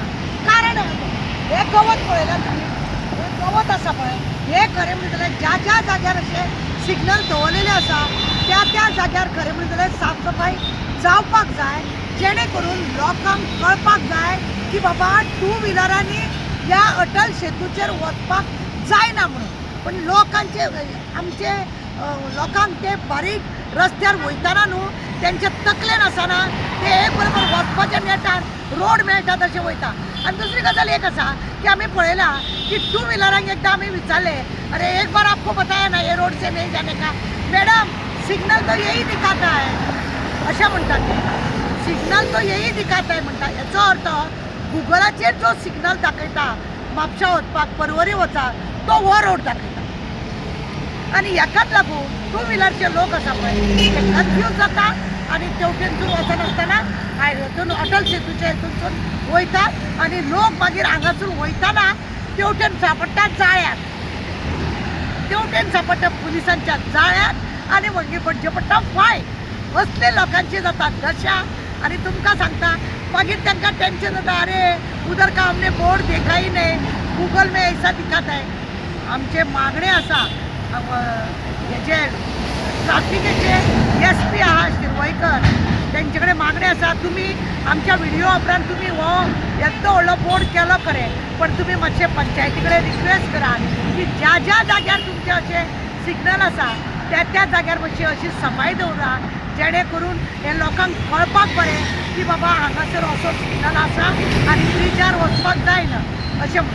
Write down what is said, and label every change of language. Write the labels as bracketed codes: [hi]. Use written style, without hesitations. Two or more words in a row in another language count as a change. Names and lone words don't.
[kok] कारण हे गवत पळयलां तुमी हे गवत आसा पळय हे खरें म्हणलें जाल्यार ज्या ज्या जाग्यार अशे सिग्नल दवरलेले आसा त्या त्या जाग्यार खरें म्हणलें जाल्यार साफ सफाई जावपाक जाय जेणे करून लोकांक कळपाक जाय की बाबा टू व्हिलरांनी ह्या अटल सेतूचेर वचपाक जायना म्हणून. पण लोकांचे आमचे लोकांक ते बारीक रस्त्यार वयताना न्हू तेंचे तकलेन आसना ते एक बरोबर वचपाच्या नेटार रोड मेळटा तशें वयता. आनी दुसरी गजाल एक आसा की आमी पळयलां की टू व्हिलरांक एकदां आमी विचारलें [hi] अरे एक बार आपको बताया ना ये रोड से नहीं जाने का. मैडम सिग्नल तो यही दिखाता है [kok] अशें म्हणटात ते. [hi] सिग्नल तो यही दिखाता है [kok] म्हणटा हेचो अर्थ गुगलाचेर जो सिग्नल दाखयता म्हापशा वचपाक परवरी वचा तो हो रोड दाखयता. आनी हेकाच लागून टू व्हिलरचे लोक आसा पळय ते कन्फ्यूज जाता आनी तेवटेनसून वचनासतना हायवेतून अटल सेतूच्या हेतूनसून वयतात आनी लोक मागीर हांगासून वयताना तेवटेन सापडटा जाळ्यात तेवटेन सापडटा पुलिसांच्या जाळ्यात आनी मागीर पडचे पडटा फायन. असले लोकांची जाता दशा. आनी तुमकां सांगता मागीर तांकां टेंशन जाता [hi] अरे उधर का हमने बोर्ड देखा ही नहीं गूगल में ऐसा दिखत है. [kok] आमचे मागणे आसा हेचे ट्राफिकेचे SP आहा शिरवयकर तेंचे कडेन मागणे आसा तुमी आमच्या व्हिडिओ उपरांत तुमी हो येदो व्हडलो बोर्ड केलो खरें पण तुमी मातशे पंचायती कडेन रिक्वेस्ट करात की ज्या ज्या जाग्यार तुमचे अशे सिग्नल आसा त्या त्या जाग्यार मातशी अशी सफाई दवरा जेणे करून हे लोकांक कळपाक बरें की बाबा हांगासर असो सिग्नल आसा आनी ब्रिजार वचपाक जायना अशें म्हणून.